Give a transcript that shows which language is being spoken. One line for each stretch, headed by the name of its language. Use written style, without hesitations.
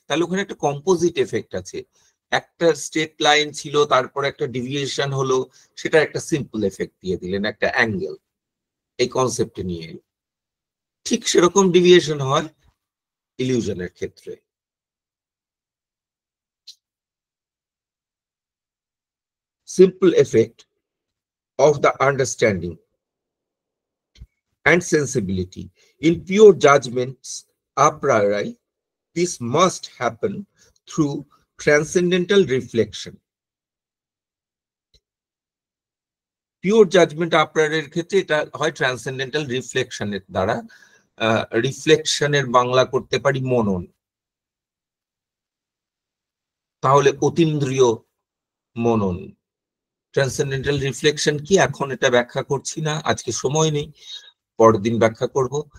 Bangla: তাহলে ওখানে একটা কম্পোজিট এফেক্ট আছে, একটা স্ট্রেট লাইন ছিল, তারপর একটা ডিভিয়েশন হলো, সেটা একটা সিম্পল এফেক্ট দিয়ে দিলেন, একটা অ্যাঙ্গেল, এই কনসেপ্টে নিয়ে। ঠিক সেরকম ডিভিয়েশন হয় ইলিউশনের ক্ষেত্রে।
English: Simple effect of the understanding and sensibility in pure judgments a priori, this must happen through transcendental reflection।
Bangla: Pure judgement আপনারের ক্ষেত্রে এটা হয় ট্রান্সেন্ডেন্টাল রিফ্লেকশনের দ্বারা। রিফ্লেকশনের বাংলা করতে পারি মনন, তাহলে অতীন্দ্রিয় মনন। ট্রান্সেন্ডেন্টাল রিফ্লেকশন কি এখন এটা ব্যাখ্যা করছি না, আজকে সময় নেই, পরের দিন ব্যাখ্যা করব।